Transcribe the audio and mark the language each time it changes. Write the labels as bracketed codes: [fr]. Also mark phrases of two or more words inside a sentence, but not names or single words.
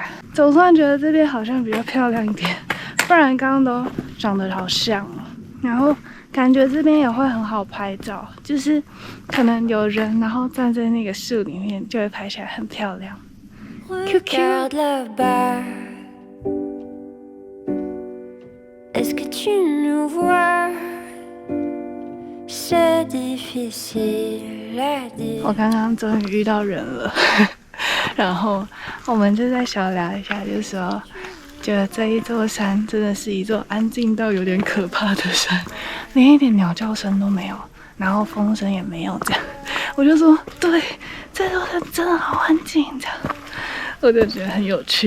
[zh] 总算觉得这边好像比较漂亮一点，不然刚刚都长得好像哦。然后感觉这边也会很好拍照，就是可能有人然后站在那个树里面，就会拍起来很漂亮。QQ。 [fr] Est-ce que tu nous vois? C'est difficile à dire. [zh] 我刚刚终于遇到人了，然后我们就在小聊一下，就说觉得这一座山真的是一座安静到有点可怕的山，连一点鸟叫声都没有，然后风声也没有，这样我就说，对，这座山真的好安静，这样我就觉得很有趣。